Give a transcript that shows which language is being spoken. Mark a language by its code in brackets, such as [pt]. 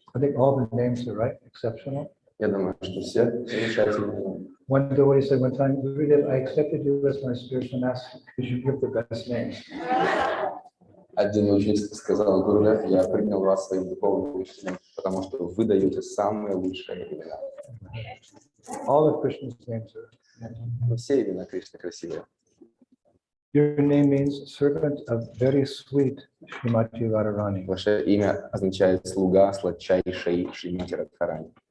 [en] I think all the names are right, exceptional. [ru] Я думаю, что все замечательные. [en] One devotee said one time, Gurudev, I accepted you as my spiritual master because you give the best names. [ru] Один ученик сказал: Гурудев, я принял вас своим духовным учителем, потому что вы даете самые лучшие имена. [en] All of Krishna's names are. [ru] Все имена Кришны красивые. [en] Your name means servant of very sweet Srimati Radharani. [ru] Ваше имя означает слуга сладчайшей Шримати Радхарани.